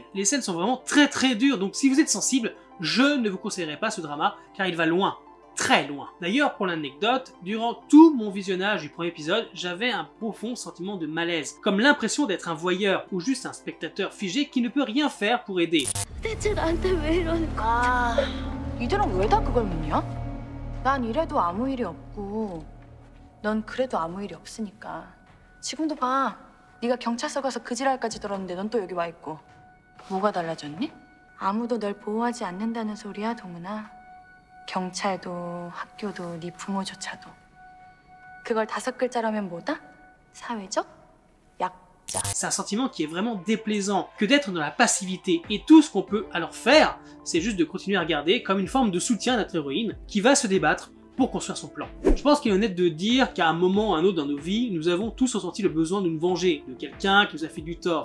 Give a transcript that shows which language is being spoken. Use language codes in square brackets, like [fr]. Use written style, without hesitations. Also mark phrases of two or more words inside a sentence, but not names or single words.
[fr] Les scènes sont vraiment très dures, donc si vous êtes sensible, je ne vous conseillerais pas ce drama car il va loin, très loin. D'ailleurs, pour l'anecdote, durant tout mon visionnage du premier épisode, j'avais un profond sentiment de malaise, comme l'impression d'être un voyeur ou juste un spectateur figé qui ne peut rien faire pour aider. [ko] 대체 나한테 왜 이러니까. 이들은 왜 다 그걸 묻냐? 난 이래도 아무 일이 없고 넌 그래도 아무 일이 없으니까. 지금도 봐. 네가 경찰서 가서 그 지랄까지 들었는데 넌 또 여기 와 있고. 뭐가 달라졌니? 아무도 널 보호하지 않는다는 소리야, 동은아. 경찰도 학교도 네 부모조차도. 그걸 5글자라면 뭐다? 사회적 약자. [fr] C'est un sentiment qui est vraiment déplaisant que d'être dans la passivité et tout ce qu'on peut alors faire, c'est juste de continuer à regarder comme une forme de soutien à notre héroïne qui va se débattre pour construire son plan. Je pense qu'il est honnête de dire qu'à un moment ou à un autre dans nos vies, nous avons tous ressenti le besoin de nous venger de quelqu'un qui nous a fait du tort.